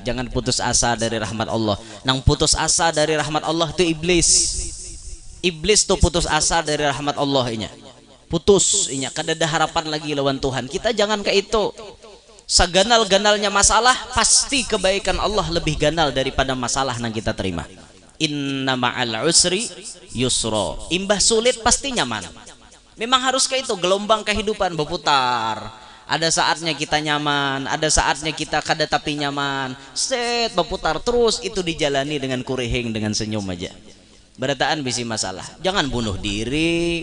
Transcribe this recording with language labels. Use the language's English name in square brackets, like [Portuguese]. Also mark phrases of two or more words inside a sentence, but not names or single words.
[Banjar] Jangan putus asa dari rahmat Allah. Nang putus asa dari rahmat Allah itu iblis. Iblis tuh putus asa dari rahmat Allah inya. Putus inya, kada ada harapan lagi lawan Tuhan. Kita jangan kayak itu. Saganal-ganalnya masalah, pasti kebaikan Allah lebih ganal daripada masalah yang kita terima. [Arabic] إن مع العسر يسرا. [Banjar] Imbah sulit pasti nyaman. Memang harus kayak itu, gelombang kehidupan berputar. Ada saatnya kita nyaman, ada saatnya kita kada tapi nyaman. Set berputar terus, itu dijalani dengan kurihing, dengan senyum aja. Berataan bisi masalah. Jangan bunuh diri.